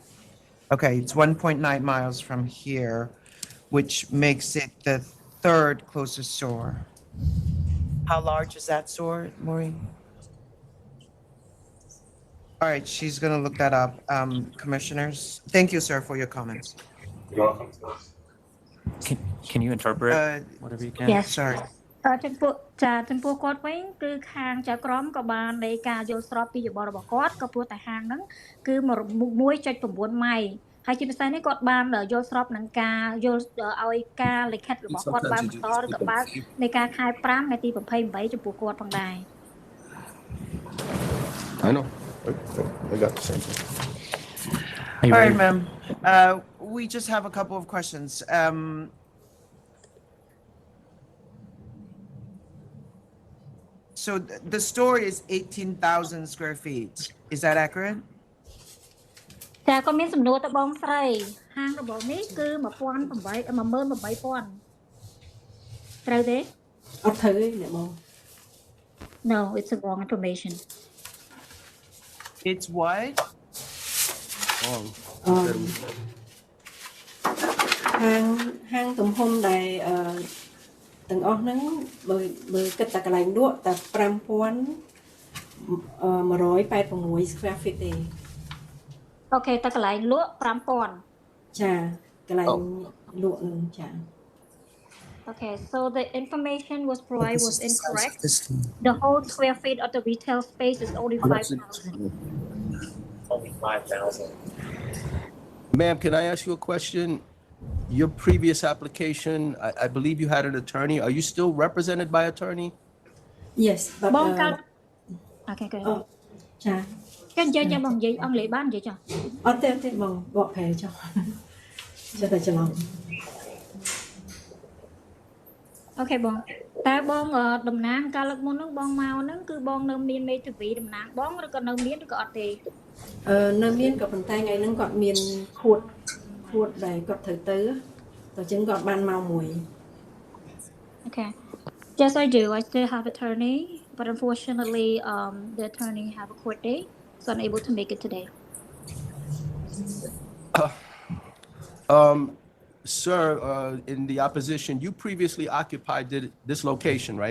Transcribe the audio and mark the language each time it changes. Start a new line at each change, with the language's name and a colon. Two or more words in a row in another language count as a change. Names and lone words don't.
English: Okay, it's 1.9 miles from here, which makes it the third closest store. How large is that store, Maureen? All right, she's going to look that up. Commissioners, thank you, sir, for your comments. You're welcome. Can you interpret whatever you can? Yes. Sorry.
Khmer: ចំពោះគាត់វិញគឺខាងចៅក្រមក៏បាននៃការយល់ស្របពីយោបល់របស់គាត់ក៏ព្រោះតែហាងហ្នឹងគឺ 1.9 ម៉ៃហើយជាពិសេសនេះគាត់បានយល់ស្របនឹងការយល់ឲ្យការលិខិតរបស់គាត់បានបន្តឬក៏បើកនៃការខែ5ថ្ងៃទី 28 ចំពោះគាត់ផងដែរ
English: I know. I got the same thing. All right, ma'am. We just have a couple of questions. So the store is 18,000 square feet. Is that accurate?
Khmer: ចាក៏មានសំណួរទៅបងស្រីហាងរបស់នេះគឺ 18000 ត្រូវទេអត់ត្រូវទេអ្នកបង
English: No, it's a wrong information. It's what?
Khmer: ហាងទំហំដែលទាំងអស់ហ្នឹងបើគិតតែកន្លែងលក់តែ 5186
English: square feet
Khmer: ទេ អូខេតែកន្លែងលក់ 5000 ចាកន្លែងលក់នឹងចា
English: Okay, so the information was provided was incorrect. The whole square feet of the retail space is only 5,000. Only 5,000. Ma'am, can I ask you a question? Your previous application, I believe you had an attorney. Are you still represented by attorney? Yes, but Okay, good.
Khmer: ចា ចាំនិយាយបងនិយាយអង់គ្លេសបាននិយាយចុះ អត់ទេបងបកប្រែចុះចិត្តតែច្រឡំ អូខេបងតែបងតំណាងកាលលើកមុនហ្នឹងបងមកហ្នឹងគឺបងនៅមានមេធាវីតំណាងបងឬក៏នៅមានឬក៏អត់ទេ នៅមានក៏ប៉ុន្តែថ្ងៃហ្នឹងគាត់មានខួតដែលគាត់ត្រូវទៅតែចឹងគាត់បានមកមួយ
English: Okay. Yes, I do. I still have attorney, but unfortunately, the attorney have a court date, so I'm able to make it today. Sir, in the opposition, you previously occupied this location, right?